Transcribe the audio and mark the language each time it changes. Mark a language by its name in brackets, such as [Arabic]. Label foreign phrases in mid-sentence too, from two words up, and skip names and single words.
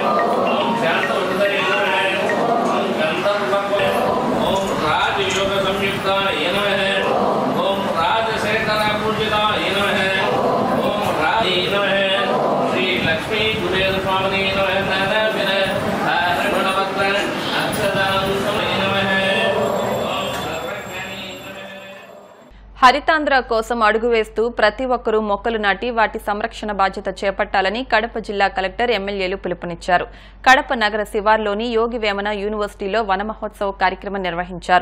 [Sanskrit] ओम शान्तवृताय नमः। ओम गन्धर्व ओम राजयोग संयुक्ताय नमः। पूजिताय नमः। ओम राधे नमः। श्री लक्ष्मी कुबेर स्वामिने नमः। [Telugu] హరితాంధ్ర కోసం అడుగు వేస్తూ ప్రతి ఒక్కరూ మొక్కలు నాటి వాటి సంరక్షణ బాధ్యత చేపట్టాలని కడప జిల్లా కలెక్టర్ ఎమ్మెల్యేలు పిలుపునిచ్చారు. కడప నగర శివార్లోని యోగి వేమన యూనివర్సిటీలో వన మహోత్సవ కార్యక్రమం నిర్వహించారు.